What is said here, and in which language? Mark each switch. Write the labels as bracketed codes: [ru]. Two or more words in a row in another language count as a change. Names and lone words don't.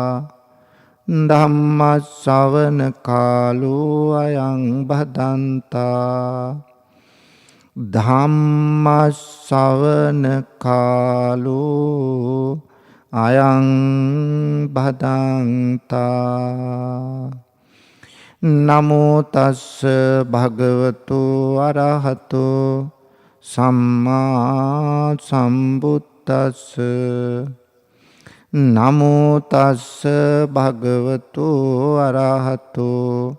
[pi] ධම්ම ශ්‍රවණ කාලෝ අයං භදන්තා. ධම්ම ශ්‍රවණ කාලෝ අයං භදන්තා. නමෝ තස්ස භගවතු අරහතෝ සම්මා සම්බුද්දස්ස. බුද්දස්ස නමෝ තස්ස භගවතු අරහතෝ